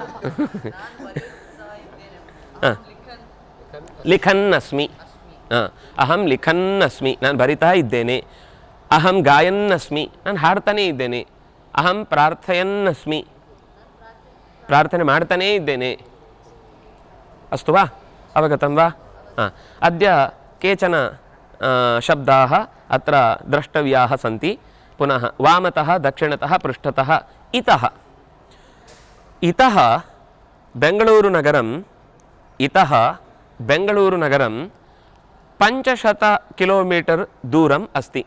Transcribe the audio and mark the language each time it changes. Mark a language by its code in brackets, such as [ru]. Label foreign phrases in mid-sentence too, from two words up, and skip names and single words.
[sa] ಹಾಂ, ಲಿಖನ್ ಅಸ್ಮಿ. ಹಾಂ, ಅಹಂ ಲಿಖನ್ ಅಸ್ಮಿ, [kn] ನಾನು ಬರಿತಾ ಇದ್ದೇನೆ. [sa] ಅಹಂ ಗಾಯನ್ ಅಸ್ಮಿ, [kn] ನಾನು ಹಾಡ್ತಾನೇ ಇದ್ದೇನೆ. [sa] ಅಹಂ ಪ್ರಾರ್ಥಯನ್ ಅಸ್ಮಿ, [kn] ಪ್ರಾರ್ಥನೆ ಮಾಡ್ತಾನೇ ಇದ್ದೇನೆ. [sa] ಅಸ್ತು ವಾ ಅವಗತಂ ವಾ? ಹಾಂ, ಅದ್ಯ ಕೇಚನ ಶಬ್ದಾः ಅತ್ರ द्रष्टव्याः सन्ति. पुनः वामतः दक्षिणतः पृष्ठतः इतः. इतः बेङ्गळूरुनगरं 500 किलोमीटर् दूरम् अस्ति.